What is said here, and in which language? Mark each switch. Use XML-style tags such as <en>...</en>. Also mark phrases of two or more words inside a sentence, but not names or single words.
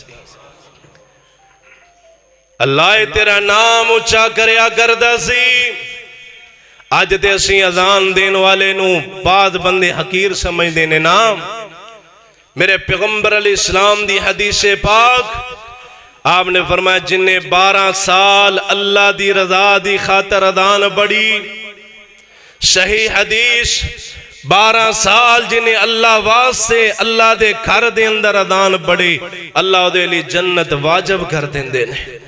<pa>اللہ تیرا نام اونچا کریا کردا سی اج تے اسی اذان دین والے نو بعض بندے حقیر سمجھ دینے نام میرے پیغمبر</pa> <ar>علیہ السلام</ar> <pa>دی حدیث پاک آپ نے فرمایا جن نے 12 سال اللہ دی رضا دی خاطر اذان پڑھی صحیح حدیث 12 سال جنہیں اللہ واسطے اللہ دے گھر دے اندر اذان پڑھی اللہ دے لی جنت واجب کر دیندے نے</pa>